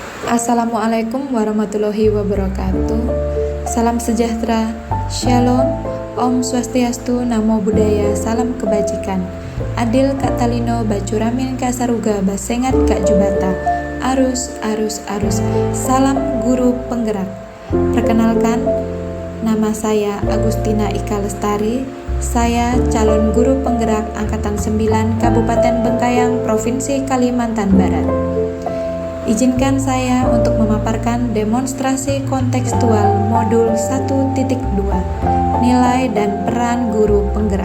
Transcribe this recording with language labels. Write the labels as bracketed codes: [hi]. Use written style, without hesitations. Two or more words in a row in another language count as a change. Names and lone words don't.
[ar] السلام عليكم ورحمة الله وبركاته. [id] Salam sejahtera, Shalom, [sa] Om Swastiastu, [pi] Namo Buddhaya, [id] Salam Kebajikan. [knx] Adil Kak Talino, Bacuramin Kak Saruga, Basengat Kak Jubata. Arus, arus, arus. [id] Salam Guru Penggerak. Perkenalkan, nama saya Agustina Ika Lestari. Saya calon guru penggerak Angkatan 9 Kabupaten Bengkayang, Provinsi Kalimantan Barat. Izinkan saya untuk memaparkan demonstrasi kontekstual modul 1.2, nilai dan peran guru penggerak.